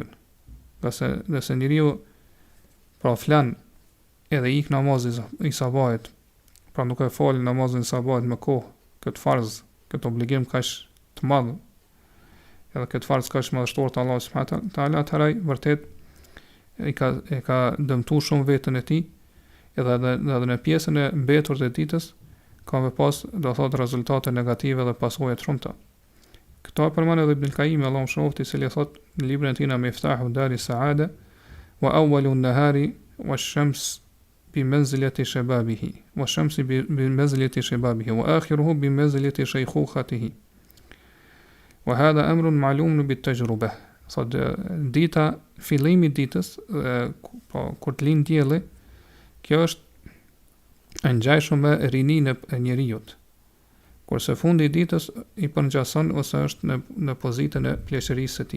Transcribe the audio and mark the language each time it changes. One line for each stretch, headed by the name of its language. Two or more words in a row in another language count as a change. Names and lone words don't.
Albanian: Nëse njeriu pra flan edhe ik namazi i sabahit, pra nuk e fal namazin e sabahit me kohë, këtë farz, këtë obligim kaq të madh, edhe këtë farz kaq madhështor të Allahut
Arabic: سبحانه وتعالى,
Albanian: atëherë vërtet e ka dëmtuar shumë veten e tij, edhe në pjesën e mbetur të ditës ka me pas, do thot, rezultate negative dhe pasoje të shumta. Këto përmend edhe Ibn Qayyim, Allahu mëshiroftë, i cili thot në librin e tij Miftahu Dari Saada,
Arabic: وأول النهار والشمس بمنزلة شبابه والشمس بمنزلة شبابه وآخره بمنزلة شيخوخته. وهذا أمر معلوم بالتجربة.
Albanian: Thot dita, fillimi i ditës, kur të lind dielli, kjo është e ngjashme me rininë e njeriut. Kurse fundi i ditës i përngjason ose është në pozitën e pleqërisë së tij.